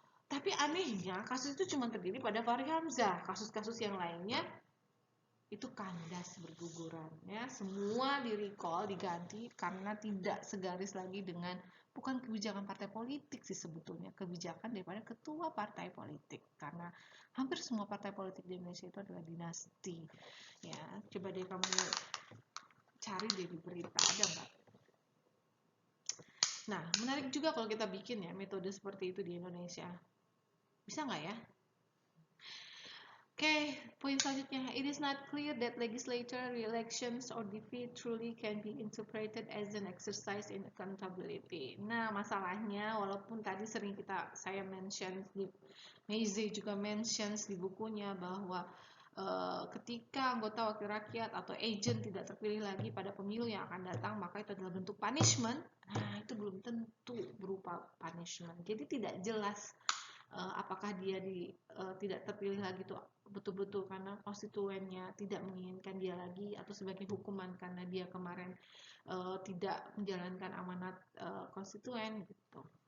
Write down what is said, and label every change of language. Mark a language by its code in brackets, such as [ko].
[id] Tapi anehnya kasus itu cuma terdiri pada Fahri Hamzah. Kasus-kasus yang lainnya itu kandas berguguran ya, semua di recall, diganti karena tidak segaris lagi dengan, bukan kebijakan partai politik sih sebetulnya, kebijakan daripada ketua partai politik, karena hampir semua partai politik di Indonesia itu adalah dinasti ya. Coba deh kamu cari deh di berita, ada nggak? Nah, menarik juga kalau kita bikin ya metode seperti itu di Indonesia, bisa nggak ya? Oke, poin selanjutnya. [en] It is not clear that legislature re-elections or defeat truly can be interpreted as an exercise in accountability. [id] Nah, masalahnya walaupun tadi sering saya mention, Mazzei juga mentions di bukunya bahwa ketika anggota wakil rakyat atau agent tidak terpilih lagi pada pemilu yang akan datang, maka itu adalah bentuk punishment. Nah, itu belum tentu berupa punishment. Jadi tidak jelas apakah dia tidak terpilih lagi itu betul-betul karena konstituennya tidak menginginkan dia lagi atau sebagai hukuman karena dia kemarin tidak menjalankan amanat konstituen gitu.